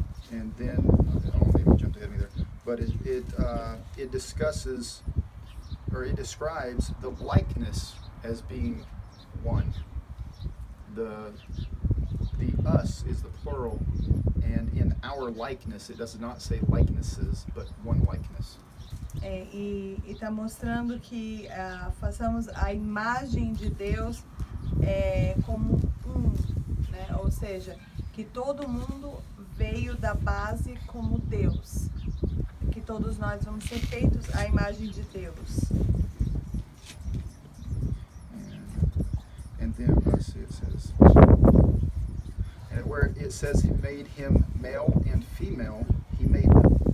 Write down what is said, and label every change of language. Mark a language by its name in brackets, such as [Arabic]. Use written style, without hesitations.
[English] And then, maybe you jumped ahead of me there, but it discusses, or it describes the likeness as being one. The us is the plural, and in our likeness, it does not say likenesses, but one likeness. [Portuguese] E está mostrando que façamos a imagem de Deus como um, né? Ou seja, que todo mundo veio da base como Deus, que todos nós vamos ser feitos à imagem de Deus. [English] And then let's see, it says, and where it says he made him male and female, he made them.